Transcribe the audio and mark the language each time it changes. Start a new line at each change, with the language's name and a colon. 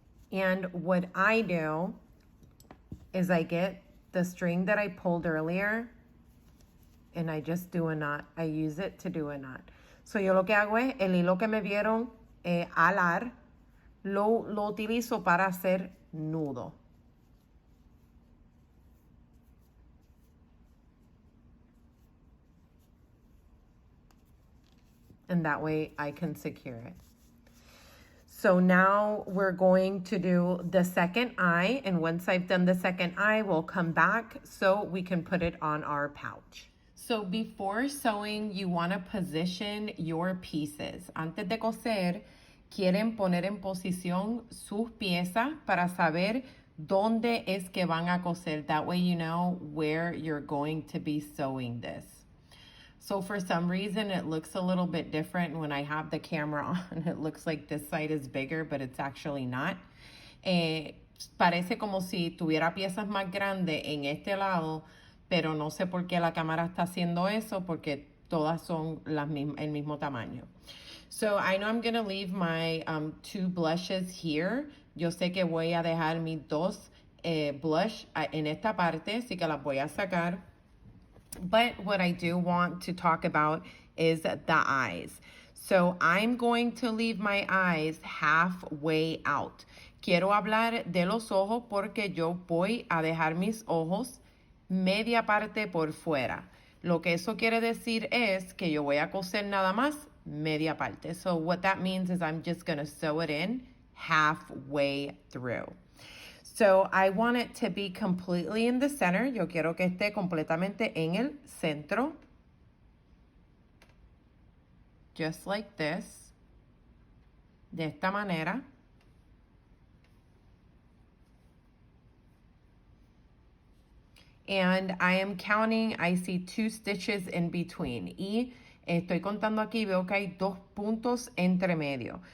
English: And what I do is I get the string that I pulled earlier and I just do a knot. I use it to do a knot.
Spanish: So yo lo que hago es el hilo que me vieron alar, lo utilizo para hacer nudo.
English: And that way I can secure it. So now we're going to do the second eye, and once I've done the second eye, we'll come back so we can put it on our pouch. So before sewing, you want to position your pieces.
Spanish: Antes de coser, quieren poner en posición sus piezas para saber dónde es que van a coser.
English: That way you know where you're going to be sewing this. So for some reason, it looks a little bit different when I have the camera on. It looks like this side is bigger, but it's actually not.
Spanish: Parece como si tuviera piezas más grandes en este lado, pero no sé por qué la cámara está haciendo eso, porque todas son el mismo tamaño.
English: So I know I'm going to leave my 2 blushes here.
Spanish: Yo sé que voy a dejar mis 2 blush en esta parte, así que las voy a sacar.
English: But what I do want to talk about is the eyes. So I'm going to leave my eyes halfway out.
Spanish: Quiero hablar de los ojos porque yo voy a dejar mis ojos media parte por fuera. Lo que eso quiere decir es que yo voy a coser nada más media parte.
English: So what that means is I'm just going to sew it in halfway through. So I want it to be completely in the center.
Spanish: Yo quiero que esté completamente en el centro.
English: Just like this. De esta manera. And I am counting, I see 2 stitches in between.
Spanish: Y estoy contando aquí, veo que hay 2 puntos entre medio.